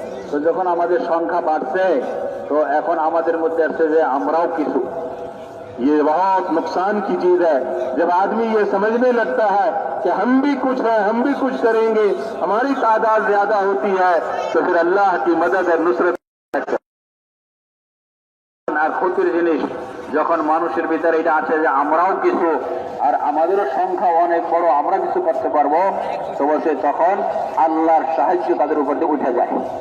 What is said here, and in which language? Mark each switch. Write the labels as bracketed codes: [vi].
[bn] তো যখন আমাদের সংখ্যা বাড়ছে, তো এখন আমাদের মধ্যে আসছে যে আমরাও কিছু। [hi] ये बहुत नुकसान की चीज है जब आदमी ये समझने लगता है कि हम भी कुछ हैं, हम भी कुछ करेंगे, हमारी तादाद ज्यादा होती है, तो फिर अल्लाह की मदद और नुसरत। [bn] আর ক্ষতির জিনিস যখন মানুষের ভিতরে এটা আছে যে আমরাও কিছু আর আমাদেরও সংখ্যা অনেক বড়, আমরা কিছু করতে পারবো, তো বলছে তখন আল্লাহর সাহায্য তাদের উপর দিয়ে উঠে যায়।